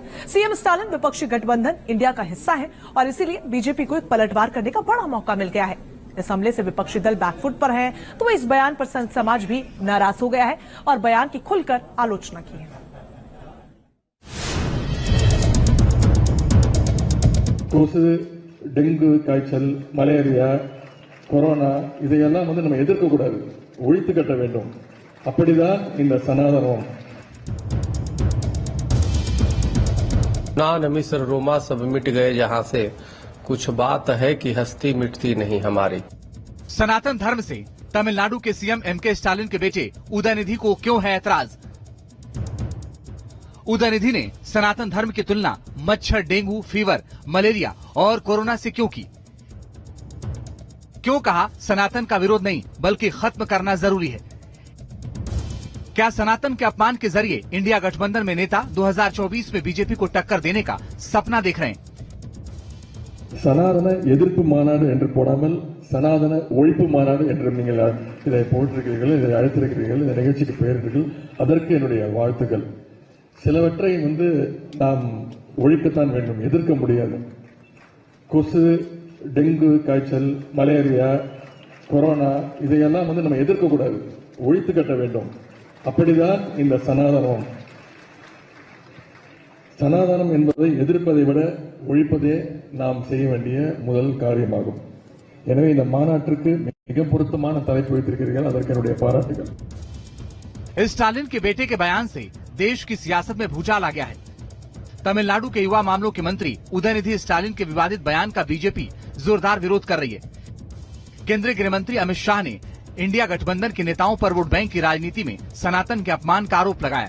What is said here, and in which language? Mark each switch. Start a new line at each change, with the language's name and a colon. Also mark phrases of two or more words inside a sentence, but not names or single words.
Hindi: सीएम स्टालिन विपक्षी गठबंधन इंडिया का हिस्सा है और इसीलिए बीजेपी को एक पलटवार करने का बड़ा मौका मिल गया है। इस हमले से विपक्षी दल बैकफुट पर है, तो इस बयान पर संत समाज भी नाराज हो गया है और बयान की खुलकर आलोचना की है।
Tamil: डेंगू காய்ச்சல் மலேரியா கொரோனா இதையெல்லாம் நம்ம எதிர்க்க கூடாது, ஒழித்து கட்ட வேண்டும். அப்படிதான் இந்த சனாதனம்.
Hindi: ना मिस्र रोमा सब मिट गए जहां से, कुछ बात है कि हस्ती मिटती नहीं हमारी। सनातन धर्म से तमिलनाडु के सीएम एमके स्टालिन के बेटे उदयनिधि को क्यों है ऐतराज? उदयनिधि ने सनातन धर्म की तुलना मच्छर, डेंगू, फीवर, मलेरिया और कोरोना से क्यों की? क्यों कहा सनातन का विरोध नहीं बल्कि खत्म करना जरूरी है? क्या सनातन के अपमान के जरिए इंडिया गठबंधन में नेता 2024 में बीजेपी को टक्कर देने का सपना देख रहे हैं?
Tamil: சனாதன எதிர்ப்பு மாநாடு என்று போடாமல் சனாதன ஒழிப்பு மாநாடு என்று நீங்கள் இதை போட்டிருக்கிறீர்கள், இதை அழைத்திருக்கிறீர்கள், இந்த நிகழ்ச்சிக்கு பெயரிட்டீர்கள். அதற்கு என்னுடைய வாழ்த்துக்கள். சிலவற்றை நாம் ஒழிக்கத்தான் வேண்டும், எதிர்க்க முடியாது. கொசு, டெங்கு காய்ச்சல், மலேரியா, கொரோனா இதையெல்லாம் நம்ம எதிர்க்க கூடாது, ஒழித்து கட்ட வேண்டும். அப்படிதான் இந்த சனாதனம். சனாதனம் என்பதை எதிர்ப்பதை விட ஒழிப்பதே நாம் செய்ய வேண்டிய முதல் காரியமாகும். எனவே இந்த மாநாட்டிற்கு மிக பொருத்தமான தலைப்பு வைத்திருக்கிறீர்கள், அதற்கு என்னுடைய பாராட்டுகள்.
Hindi: स्टालिन के बेटे के बयान से देश की सियासत में भूचाल आ गया है। तमिलनाडु के युवा मामलों के मंत्री उदयनिधि स्टालिन के विवादित बयान का बीजेपी जोरदार विरोध कर रही है। केंद्रीय गृह मंत्री अमित शाह ने इंडिया गठबंधन के नेताओं पर
English: vote bank
Hindi: की राजनीति में सनातन के अपमान का आरोप लगाया।